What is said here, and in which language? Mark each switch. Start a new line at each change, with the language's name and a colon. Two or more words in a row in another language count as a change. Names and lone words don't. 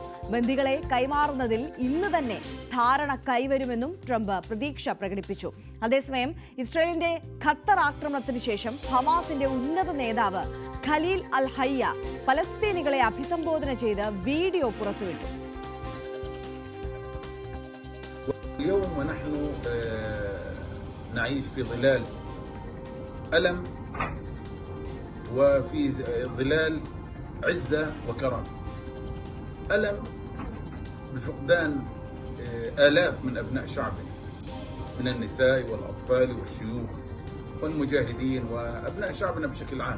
Malayalam: ബന്ദികളെ കൈമാറുന്നതിൽ ഇന്ന് തന്നെ ധാരണ കൈവരുമെന്നും ട്രംപ് പ്രതീക്ഷ പ്രകടിപ്പിച്ചു. അതേസമയം ഇസ്രായേലിന്റെ ഖത്തർ ആക്രമണത്തിന് ശേഷം ഹമാസിന്റെ ഉന്നത നേതാവ് ഖലീൽ അൽ ഹയ്യ പലസ്തീനികളെ അഭിസംബോധന ചെയ്ത് വീഡിയോ പുറത്തുവിട്ടു.
Arabic: اليوم ونحن نعيش في ظلال ألم وفي ظلال عزة وكرم. ألم بفقدان آلاف من أبناء شعبنا من النساء والأطفال والشيوخ والمجاهدين وأبناء شعبنا بشكل عام.